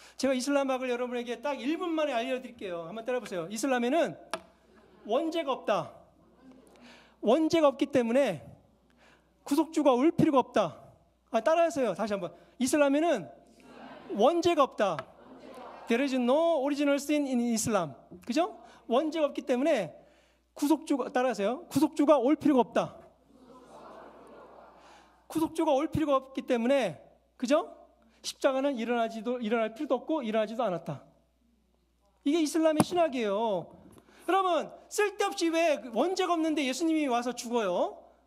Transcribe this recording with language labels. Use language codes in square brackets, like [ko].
[ko] 제가 이슬람학을 여러분에게 딱 1분 만에 알려드릴게요. 한번 따라해보세요. 이슬람에는 원죄가 없다. 원죄가 없기 때문에 구속주가 올 필요가 없다. 따라하세요. 다시 한번. 이슬람에는 원죄가 없다. [en] There is no original sin in Islam. [ko] 그죠? 원죄가 없기 때문에 구속주가, 따라하세요. 구속주가 올 필요가 없다. 구속주가 올 필요가 없기 때문에, 그죠? 십자가는 일어날 필요도 없고 일어나지도 않았다. 이게 이슬람의 신학이에요. 여러분, 쓸데없이 왜 원죄가 없는데 예수님이 와서 죽어요?